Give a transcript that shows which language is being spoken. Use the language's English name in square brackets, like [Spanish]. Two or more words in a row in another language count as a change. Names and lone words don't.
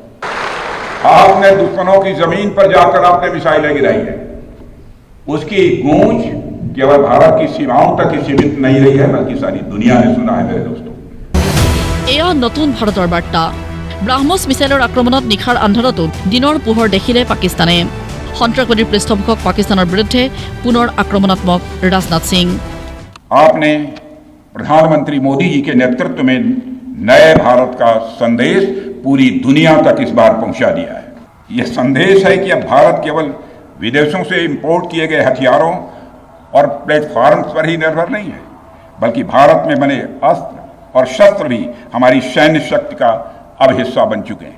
[Hindi] आपने दुश्मनों की जमीन पर जाकर आपने मिसाइलें गिराई है। उसकी गूंज केवल भारत की सीमाओं तक ही सीमित नहीं रही है, बल्कि सारी दुनिया ने सुना है मेरे दोस्तों। [Assamese] এয়া নতুন ভাৰতৰ বাৰ্তা। ব্ৰাহ্মছ মিছাইলৰ আক্ৰমণত নিশাৰ আন্ধাৰতো দিনৰ পোহৰ দেখিলে পাকিস্তানে। সন্ত্ৰাসবাদীৰ পৃষ্ঠপোষক পাকিস্তানৰ বিৰুদ্ধে পুনৰ আক্ৰমণাত্মক ৰাজনাথ সিং। [Hindi] आपने प्रधानमंत्री मोदी जी के नेतृत्व में नए भारत का संदेश पूरी दुनिया तक इस बार पहुंचा दिया है। यह संदेश है कि अब भारत केवल विदेशों से इंपोर्ट किए गए हथियारों और प्लेटफॉर्म्स पर ही निर्भर नहीं है, बल्कि भारत में बने अस्त्र और शस्त्र भी हमारी सैन्य शक्ति का अब हिस्सा बन चुके हैं।